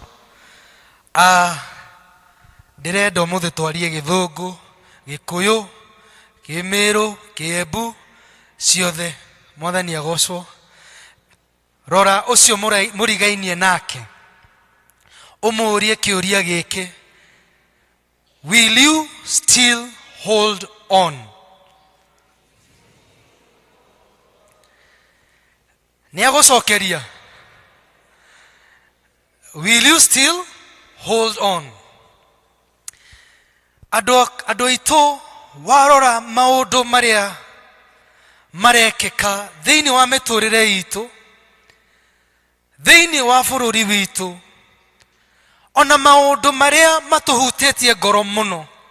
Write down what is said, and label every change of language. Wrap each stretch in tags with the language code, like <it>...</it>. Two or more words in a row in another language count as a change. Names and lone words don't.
<ki>Ndĩrenda ũmũthĩ twarie Gĩthũngũ, Gĩkũyũ, Kĩmĩrũ, Kĩembu, ciothe. Mwathani agocwo. Rora ũcio mũrigainie nake, ũmũrie kĩũria gĩkĩ:</ki> <en>will you still hold on?</en> <ki>Nĩ agũcokeria.</ki> <en>Will you still hold on?</en> <ki>Andũ aitũ warora maũndũ marĩa marekeka thĩinĩ wa mĩtũrĩre itũ, thĩinĩ wa bũrũri witũ, ona maũndũ marĩa matũhutĩtie ngoro mũno.</ki>